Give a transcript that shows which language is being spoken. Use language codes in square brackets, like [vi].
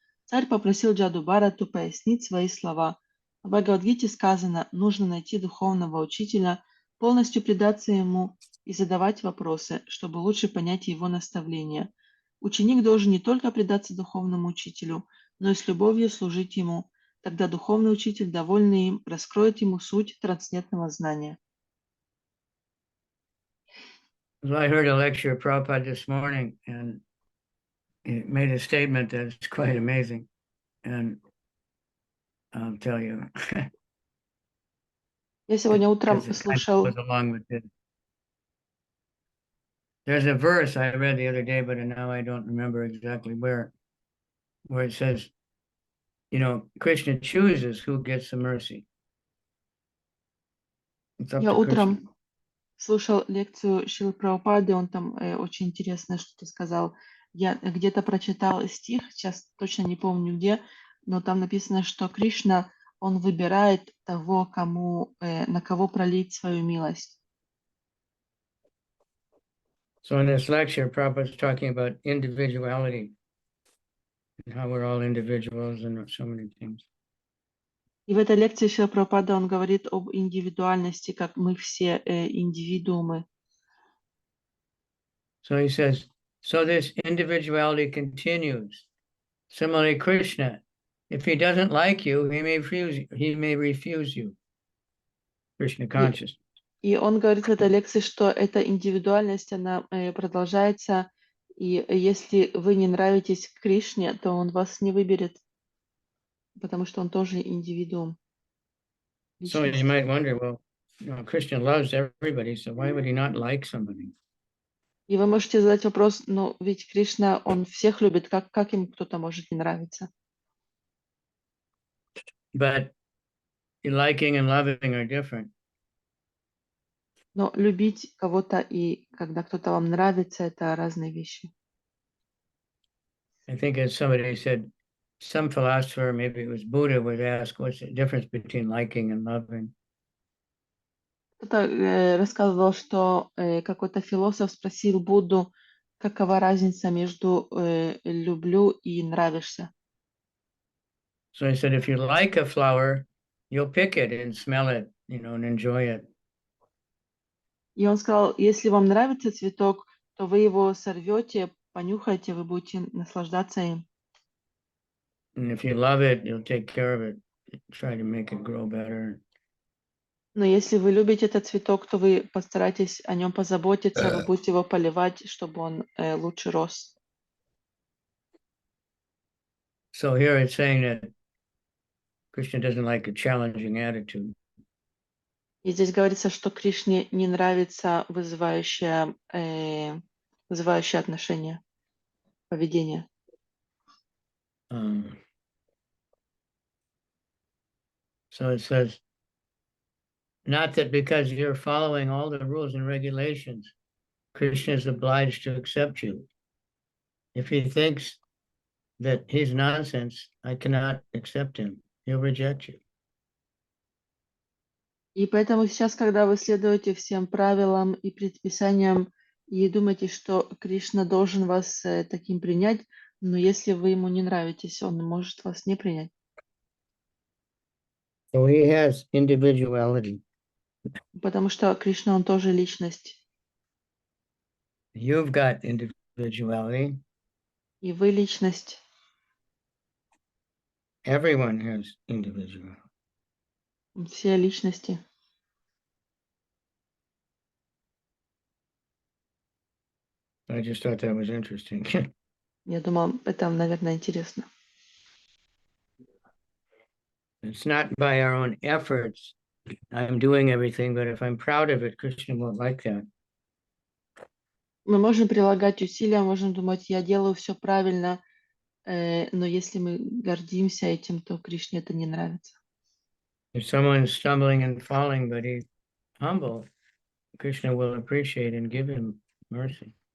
[ru] Царь попросил Джаду Бхарату пояснить свои слова. В Бхагавадгите сказано, нужно найти духовного учителя, полностью предаться ему и задавать вопросы, чтобы лучше понять его наставления. Ученик должен не только предаться духовному учителю, но и с любовью служить ему. Тогда духовный учитель, довольный им, раскроет ему суть трансцендентного знания. [en] I heard a lecture of Prabhupada this morning, and he made a statement that's quite amazing. And I'll tell you. [ru] Я сегодня утром слушал... [en] There's a verse I read the other day, but now I don't remember exactly where it says, Krishna chooses who gets the mercy. [ru] Я утром слушал лекцию Шрилы Прабхупады, он там очень интересное что-то сказал. Я где-то прочитал стих, сейчас точно не помню где, но там написано, что Кришна, он выбирает того, на кого пролить свою милость. [en] So in this lecture, Prabhupada is talking about individuality. and how we're all individuals and so many things. [ru] И в этой лекции Шрила Прабхупада он говорит об индивидуальности, как мы все индивидуумы. [en] So he says, so this individuality continues. Similarly, Krishna, if he doesn't like you, he may refuse you. Krishna consciousness. [ru] И он говорит в этой лекции, что эта индивидуальность, она продолжается, и если вы не нравитесь Кришне, то он вас не выберет, потому что он тоже индивидуум. [en] So you might wonder, well, Krishna loves everybody, so why would he not like somebody? [ru] И вы можете задать вопрос, но ведь Кришна, он всех любит, как ему кто-то может не нравиться? [en] But liking and loving are different. [ru] Но любить кого-то и когда кто-то вам нравится, это разные вещи. [en] I think as somebody said, some philosopher, maybe it was Buddha, would ask, what's the difference between liking and loving? [ru] Кто-то рассказывал, что какой-то философ спросил Будду, какова разница между люблю и нравишься. [en] So I said, if you like a flower, you'll pick it and smell it, and enjoy it. [ru] И он сказал, если вам нравится цветок, то вы его сорвете, понюхаете, вы будете наслаждаться им. [en] And if you love it, you'll take care of it, try to make it grow better. [ru] Но если вы любите этот цветок, то вы постарайтесь о нем позаботиться, вы будете его поливать, чтобы он лучше рос. [en] So here it's saying that Krishna doesn't like a challenging attitude. [ru] И здесь говорится, что Кришне не нравится вызывающее отношение, поведение. [en] So it says, not that because you're following all the rules and regulations, Krishna is obliged to accept you. If he thinks that he's nonsense, I cannot accept him. He'll reject you. [ru] И поэтому сейчас, когда вы следуете всем правилам и предписаниям и думаете, что Кришна должен вас таким принять, но если вы ему не нравитесь, он может вас не принять. [en] So he has individuality. [ru] Потому что Кришна, он тоже личность. [en] You've got individuality. [ru] И вы личность. [en] Everyone has individuality. [ru] Все личности. [en] I just thought that was interesting. [ru] Я думал, это, наверное, интересно. [en] It's not by our own efforts. I'm doing everything, but if I'm proud of it, Krishna won't like that. [ru] Мы можем прилагать усилия, можем думать, я делаю все правильно, но если мы гордимся этим, то Кришне это не нравится. [en] If someone's stumbling and falling, but he's humble, Krishna will appreciate and give him mercy.